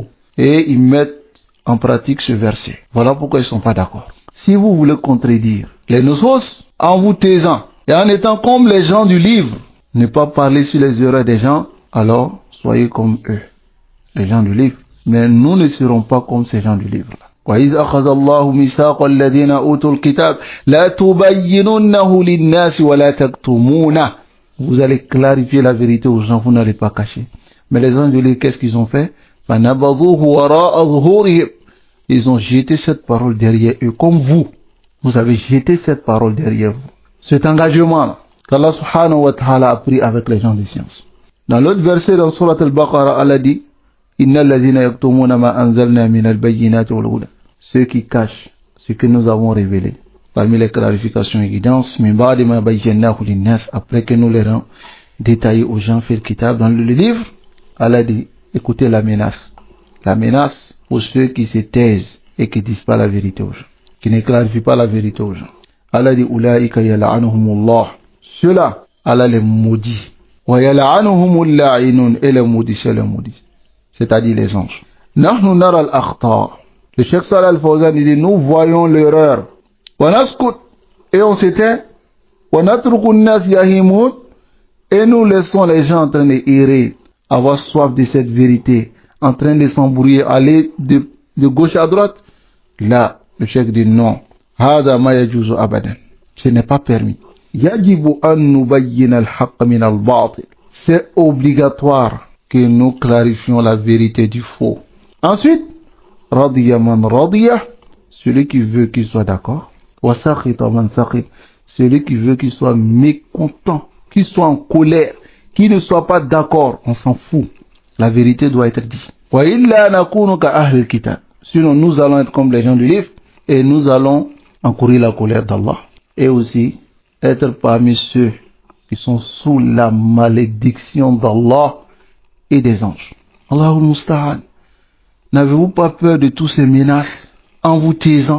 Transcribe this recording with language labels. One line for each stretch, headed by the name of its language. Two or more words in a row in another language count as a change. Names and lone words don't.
French: Et ils mettent en pratique ce verset. Voilà pourquoi ils ne sont pas d'accord. Si vous voulez contredire les nusus en vous taisant et en étant comme les gens du livre, ne pas parler sur les erreurs des gens, alors soyez comme eux, les gens du livre. Mais nous ne serons pas comme ces gens du livre-là.
Arabic: وَإِذْ أَخَذَ اللَّهُ مِيثَاقَ الَّذِينَ أُوتُوا الْكِتَابَ لَا تُبَيِّنُنَّهُ لِلنَّاسِ وَلَا تَكْتُمُونَهُ.
French: Vous allez clarifier la vérité aux gens, vous n'allez pas cacher. Mais les gens du livre, qu'est-ce qu'ils ont fait?
Arabic: فَنَبَذُوهُ وَرَاءَ ظُهُورِهِمْ.
French: Ils ont jeté cette parole derrière eux, comme vous. Vous avez jeté cette parole derrière vous. Cet engagement qu'Allah
Arabic: سبحانه وتعالى
French: a pris avec les gens de science. Dans l'autre verset, dans Surat al-Baqarah, Allah dit
Arabic: إن الذين يكتمون ما أنزلنا من البينات والهدى.
French: Ceux qui cachent ce que nous avons révélé. Parmi les clarifications et guidances,
Arabic: من بعد ما بيناه للناس,
French: après que nous les avons détaillés aux gens, fait le kitab dans le livre, Allah dit écoutez la menace. La menace pour ceux qui se taisent et qui disent pas la vérité aux gens, qui ne clarifient pas la vérité aux gens. Allah dit
Arabic: أولئك يلعنهم الله.
French: Ceux-là, Allah les maudit.
Arabic: ويلعنهم اللاعنون,
French: et les maudisseurs les maudissent. C'est-à-dire les anges.
Arabic: نحن نرى الأخطاء.
French: Le Cheikh Salih Al-Fawzan dit nous voyons l'erreur.
Arabic: ونسكت,
French: et on s'éteint.
Arabic: ونترك الناس يهيمون,
French: et nous laissons les gens en train d'errer, avoir soif de cette vérité, en train de s'embrouiller, aller de gauche à droite. Là, le Cheikh dit non.
Arabic: هذا ما يجوز أبدا.
French: Ce n'est pas permis.
Arabic: يجب أن نبين الحق من الباطل.
French: C'est obligatoire que nous clarifions la vérité du faux. Ensuite,
Arabic: رضي من رضي,
French: celui qui veut qu'il soit d'accord.
Arabic: وسخط من سخط,
French: celui qui veut qu'il soit mécontent, qu'il soit en colère, qu'il ne soit pas d'accord, on s'en fout. La vérité doit être dite.
Arabic: وإلا نكون كأهل الكتاب.
French: Sinon nous allons être comme les gens du livre et nous allons encourir la colère d'Allah et aussi être parmi ceux qui sont sous la malédiction d'Allah et des anges.
Arabic: الله المستعان.
French: N'avez-vous pas peur de tous ces menaces en vous taisant?